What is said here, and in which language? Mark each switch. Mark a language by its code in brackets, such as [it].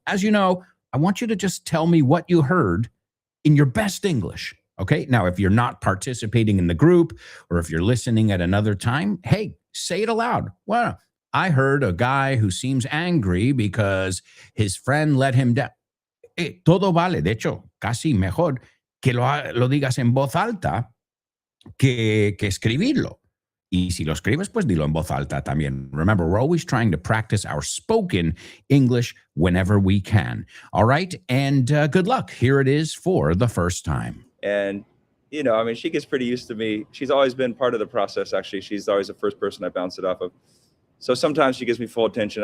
[en] As you know, I want you to just tell me what you heard in your best English. Okay. Now, if you're not participating in the group or if you're listening at another time, hey, say it aloud. Well, I heard a guy who seems angry because his friend let him down. [es] Todo vale. De hecho, casi mejor que lo digas en voz alta que escribirlo. Y si lo escribes, pues dilo en voz alta también. [en] Remember, we're always trying to practice our spoken English whenever we can. All right. And good luck. Here it is for the first time. And, you know, I mean, she gets pretty used to me. She's always been part of the process, actually. She's always the first person I bounce it off of. So sometimes she gives me full attention.